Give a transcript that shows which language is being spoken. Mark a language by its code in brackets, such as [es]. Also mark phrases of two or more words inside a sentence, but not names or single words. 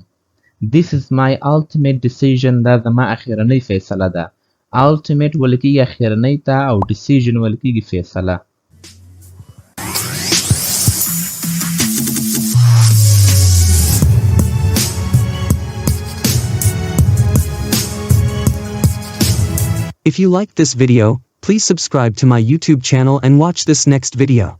[en] This is my ultimate decision. [ps] دا زما اخیرنۍ فیصله ده. Ultimate ویل کېږي اخیرنۍ ته او decision ویل کېږي فیصله. [en] If you liked this video, please subscribe to my YouTube channel and watch this next video.